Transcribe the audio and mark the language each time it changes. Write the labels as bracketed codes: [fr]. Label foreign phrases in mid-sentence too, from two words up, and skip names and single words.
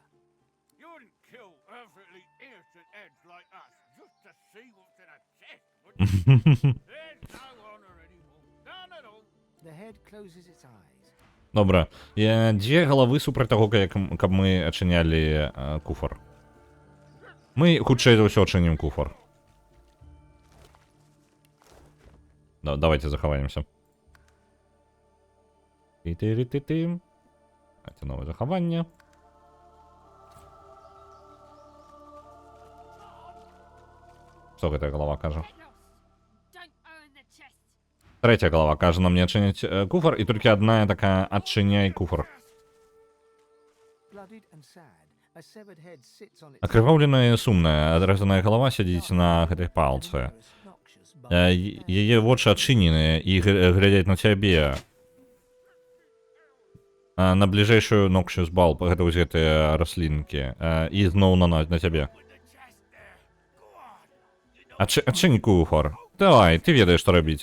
[en] You wouldn't kill perfectly innocent heads like us just to see what's in a chest, would you? There's no honor anymore. None at all. The head closes its eyes. [be] Добра. Дзве галавы супраць таго, каб мы адчынялі куфар. Мы хутчэй за ўсё адчынім куфар. Давайте захаваемся. Ты-ты-ты-ты. Це нове захавання. Що гэтая голова кажа? Третья голова кажа нам не адчыняць куфар, і толькі одна такая адчыняй куфар. [en] Bloodied and sad, a severed head sits on its [be] Акрываўленая і сумная, адрэзаная голова сядзіць на гэтай палцы. [en] noxious bulb. [be] Яе вочы адчыненыя і глядзяць на цябе. На бліжэйшую [en] noxious bulb, [be] гэта вось гэтыя раслінкі. І зноў на цябе. Адчыні куфар. Давай, ты ведаеш, што рабіць.